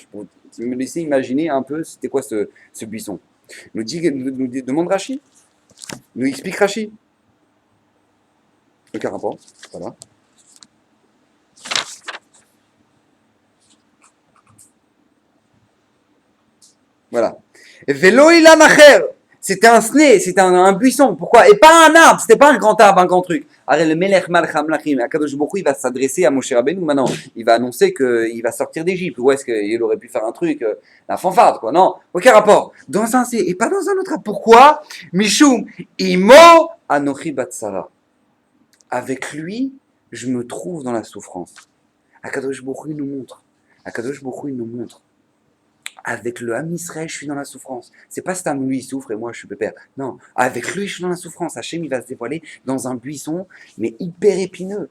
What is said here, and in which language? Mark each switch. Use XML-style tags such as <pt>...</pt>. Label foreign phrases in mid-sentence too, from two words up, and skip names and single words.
<fr>Pour me laisser imaginer un peu c'était quoi ce buisson. Nous demande Rashi. Nous explique Rashi. Aucun rapport. Voilà. Voilà.</fr> <he>ולא אילן אחר.</he> <fr>C'était un sneh, c'était un buisson. Pourquoi? Et pas un arbre, c'était pas un grand arbre, un grand truc. Alors le</fr> <he>מלך מלכי המלכים, הקדוש ברוך הוא,</he> <fr>il va s'adresser à Moshe Rabbeinu maintenant. Il va annoncer qu'il va sortir d'Égypte. Où est-ce qu'il aurait pu faire un truc, la fanfare, quoi? Non, aucun rapport. Dans un et pas dans un autre. Pourquoi?</fr> <he>משום עמו אנכי בצרה.</he> <fr>Avec lui, je me trouve dans la souffrance.</fr> <he>הקדוש ברוך הוא,</he> <fr>il nous montre.</fr> <he>הקדוש ברוך הוא,</he> <fr>il nous montre. Avec le Ham Israël, je suis dans la souffrance. C'est pas Stam, lui, il souffre et moi, je suis pépère. Non, avec lui, je suis dans la souffrance. Hachem, il va se dévoiler dans un buisson, mais hyper épineux.</fr>